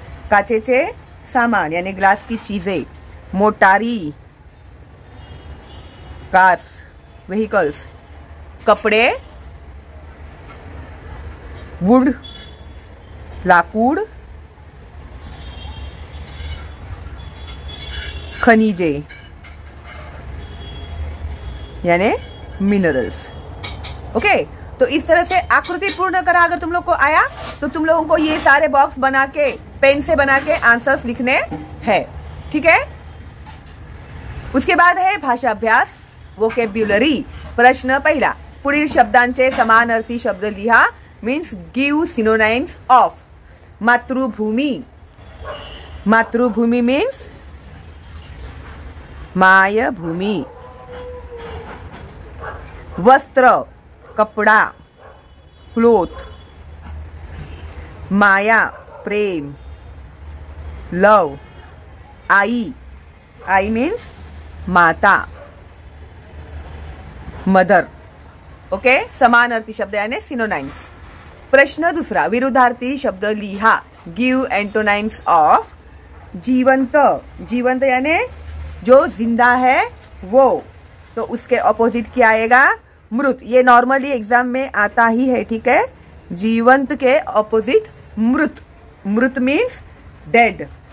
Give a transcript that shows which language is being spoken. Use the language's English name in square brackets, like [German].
[Marathi] काचेचे सामान यानी [Hindi] ग्लास की चीजें, [Marathi] मोटारी, कार्स, व्हीकल्स, कपड़े, वुड लाकूड, खनिजे यानी मिनरल्स, ओके। [Hindi] तो इस तरह से [Marathi] आकृति पूर्ण करा [Hindi] अगर तुम लोग को आया तो तुम लोगों को ये सारे बॉक्स बना के पेन से बना के आंसर्स लिखने हैं, ठीक है। उसके बाद है भाषा अभ्यास, वोकेब्युलरी। [Marathi] प्रश्न पहिला, पुढील शब्दांचे समानार्थी शब्द लिहा. [English] Means give synonyms of. मातृभूमी. [Marathi] मातृभूमी मीन्स मायभूमी. वस्त्र कपड़ा, cloth. Maya Prem, love. I, I means माता, मदर. ओके, समानार्थी शब्द यानी सिनोनाइम्स. प्रश्न दुसरा, विरुद्धार्थी शब्द लिहा. [English] Give antonyms of. जीवंत. [Hindi] जीवंत यानी जो जिंदा है वो, तो उसके ऑपोजिट क्या आएगा? मृत. ये नॉर्मली एग्जाम में आता ही है, ठीक है. जीवंत के ऑपोजिट मृत. मृत मीन्स डेड.